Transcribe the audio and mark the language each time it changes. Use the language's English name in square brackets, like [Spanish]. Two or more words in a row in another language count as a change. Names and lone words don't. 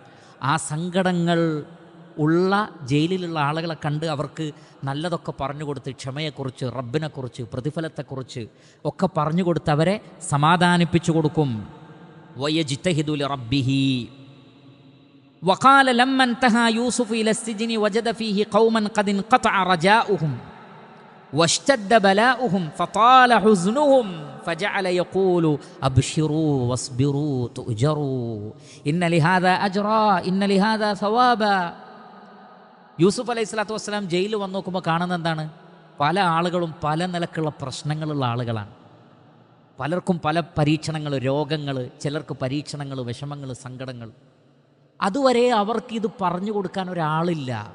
[Malayalam] ആ സങ്കടങ്ങൾ ഉള്ള ജയിലിലുള്ള ആളുകളെ കണ്ട് അവർക്ക് നല്ലതൊക്കെ പറഞ്ഞു കൊടുത്ത്, ക്ഷമയെക്കുറിച്ച്, റബ്ബിനെക്കുറിച്ച്, പ്രതിഫലത്തെക്കുറിച്ച് ഒക്കെ പറഞ്ഞു കൊടുത്ത് അവരെ സമാധാനിപ്പിച്ചു കൊടുക്കും. [Arabic] ويجتهد لربه وقال لما انتهى يوسف إلى السجن وجد فيه قوما قد انقطع رجاؤهم واشتد بلاؤهم فطال حزنهم فجعل يقول أبشروا واصبروا تؤجروا إن لهذا أجرا إن لهذا ثوابا. [Malayalam] യൂസുഫ് [Arabic] عليه الصلاة والسلام [Malayalam] ജയിലിൽ വന്ന് നോക്കുമ്പോൾ കാണുന്നത് എന്താണ്? പല ആളുകളും പല നിലക്കുള്ള പ്രശ്നങ്ങളുള്ള ആളുകളാണ്. പലർക്കും പല പരീക്ഷണങ്ങൾ, രോഗങ്ങൾ, ചിലർക്ക് പരീക്ഷണങ്ങൾ, വിഷമങ്ങൾ, സങ്കടങ്ങൾ. അതുവരെ അവർക്കിത് പറഞ്ഞു കൊടുക്കാൻ ഒരാളില്ല.